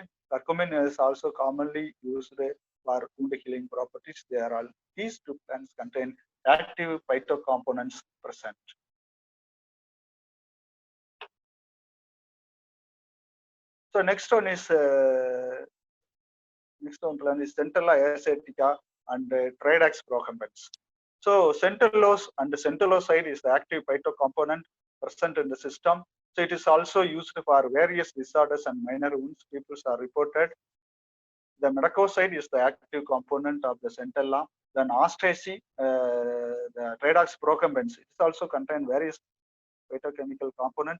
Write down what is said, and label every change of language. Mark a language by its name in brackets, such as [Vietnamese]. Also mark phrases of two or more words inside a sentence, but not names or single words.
[English] Curcumin is also commonly used for wound healing properties. These two plants contain active phytocomponents present. So next one plan is Centella asiatica and Tridax procumbens. So centellose and centelloside is the active phytocomponent present in the system. So it is also used for various disorders and minor wounds. People are reported. The metacoside is the active component of the centella. Then Astraceae, the Tridax procumbens, it also contain various phytochemical components.